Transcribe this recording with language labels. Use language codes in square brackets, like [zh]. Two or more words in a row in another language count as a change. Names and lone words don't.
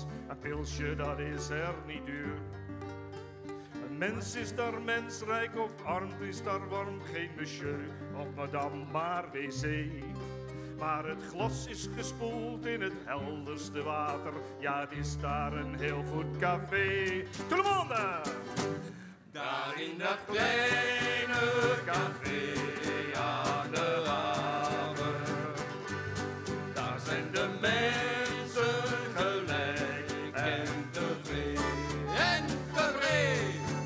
[nl] Een pilsje dat is er niet duur. Een mens is daar mensrijk of arm, is daar warm. Geen monsieur of madame, maar wc. Maar het glas is gespoeld in het helderste water. Ja, het is daar een heel goed café. [fr] Tout le monde! [nl] Daar in dat kleine café aan de haven, daar zijn de mensen gelijk en tevreden. En tevreden!